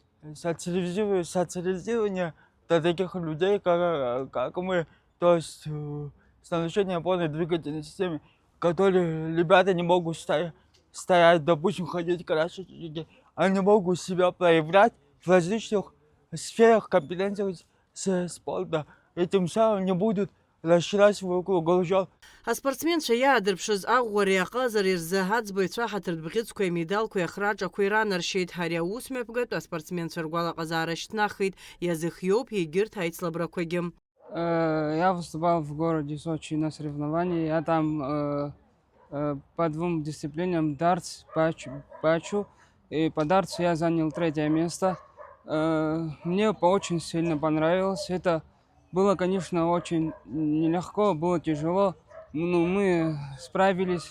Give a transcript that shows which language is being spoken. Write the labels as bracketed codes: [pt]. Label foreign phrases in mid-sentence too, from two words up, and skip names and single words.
[ru] социализирование для таких людей, как мы, то есть с нарушением опорно-двигательной системы, которые ребята не могут стоять, допустим, ходить красить, они могут себя проявлять в различных сферах компетенции спорта, и тем самым не будут расширять вокруг голову. [ab] Аспортсменцәа иаадырԥшыз аӷәӷәареи аҟазареи рзы аӡбаҩцәа ҳаҭыртә бӷьыцқәеи амедалқәеи ахраҿақәеи ранаршьеит. Ари аусмҩаԥгатә аспортсменцәа ргәалаҟазаара шьҭнахит. Иазыхиоуп егьырҭ аицлабрақәагьы. [ru] Я выступал в городе Сочи на соревновании. Я там по двум дисциплинам дартс, бачу. И по дартсу я занял третье место. Мне очень сильно понравилось. Это было, конечно, очень нелегко, было тяжело, но мы справились.